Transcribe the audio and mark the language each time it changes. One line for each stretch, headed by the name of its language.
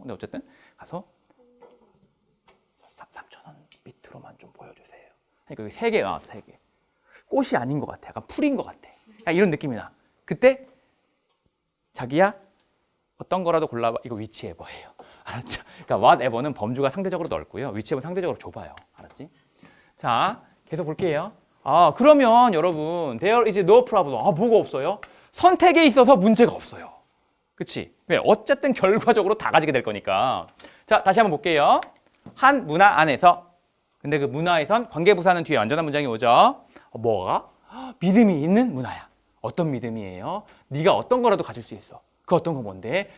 Korean: 근데 어쨌든 가서 3,000원 밑으로만 좀 보여주세요. 그러니까 여기 3개 나왔어, 3개. 꽃이 아닌 것 같아. 약간 풀인 것 같아. 이런 느낌이 나. 그때 자기야 어떤 거라도 골라봐. 이거 whichever예요. 알았죠? 그러니까 whatever는 범주가 상대적으로 넓고요. whichever는 상대적으로 좁아요. 알았지? 자, 계속 볼게요. 그러면 여러분
English: there is no problem.
Korean: 뭐가 없어요? 선택에 있어서 문제가 없어요. 그치? 왜? 어쨌든 결과적으로 다 가지게 될 거니까. 자, 다시 한번 볼게요. 한 문화 안에서. 근데 그 문화에선 관계부사는 뒤에 완전한 문장이 오죠. 뭐가? 믿음이 있는 문화야. 어떤 믿음이에요? 네가 어떤 거라도 가질 수 있어. 그 어떤 거 뭔데?